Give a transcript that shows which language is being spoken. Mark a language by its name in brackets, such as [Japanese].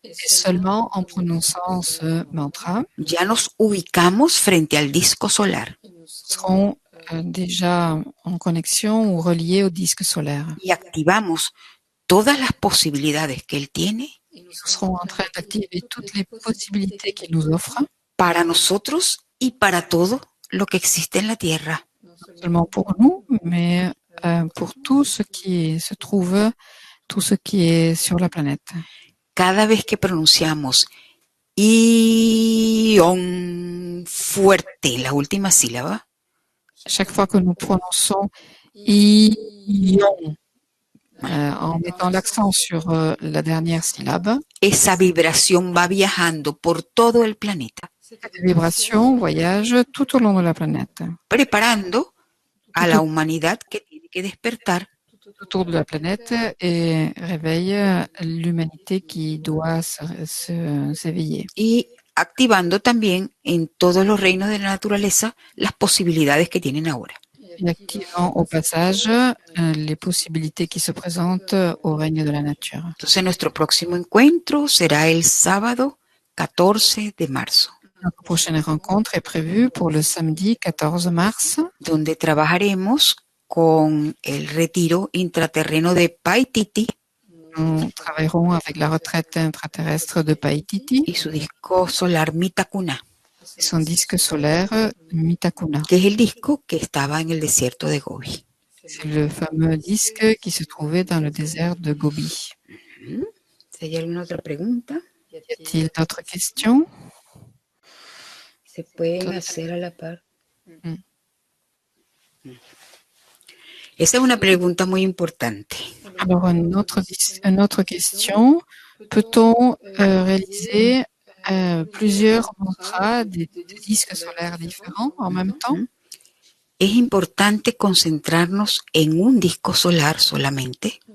[French] seulement en prononçant ce mantra, [Spanish] ya nos ubicamos frente al disco solar. [French] Serons déjà en connexion ou reliés au disque solaire. [Spanish] Y activamos todas las posibilidades que él tiene. [French] Nous serons en train d'activer toutes les possibilités qu'il nous offre. [Spanish] Para nosotros y para todo lo que existe en la Tierra. [French] Non seulement pour nous, mais pour tout ce qui se trouve, tout ce qui est sur la planète. [Spanish] Cada vez que pronunciamos Ion fuerte, la última sílaba, [French] chaque fois que nous prononçons Ion, en mettant l'accent sur la dernière syllabe, [Spanish] esa vibración va viajando por todo el planeta. [French] Cette vibration voyage tout au long de la planète. [Spanish] Preparando a la humanidad que tiene que despertar. [French] Autour de la planète et réveille l'humanité qui doit s'éveiller. [Spanish] Y activando también en todos los reinos de la naturaleza las posibilidades que tienen ahora. [French] Et activant au passage les possibilités qui se présentent au règne de la nature. [Spanish] Entonces nuestro próximo encuentro será el sábado 14 de marzo. [French] Notre prochaine rencontre est prévue pour le samedi 14 mars, [Spanish] donde trabajaremos con el retiro intraterreno de Paititi. [French] Nous travaillerons avec la retraite intraterrestre de Paititi [Spanish] y su disco solar Mitakuna. [French] son disque solaire Mitakuna. [Spanish] que es el disco que estaba en el desierto de Gobi. [French] C'est le fameux disque qui se trouvait dans le désert de Gobi. [Spanish] Si hay alguna otra pregunta, [French] Y a-t-il d'autres questions? [Spanish] se pueden hacer a la par. Esa es una pregunta muy importante. [French] Alors, une autre question. Peut-on réaliser plusieurs mantras des disques solaires différents en même temps? [Spanish] Es importante concentrarnos en un disco solar solamente.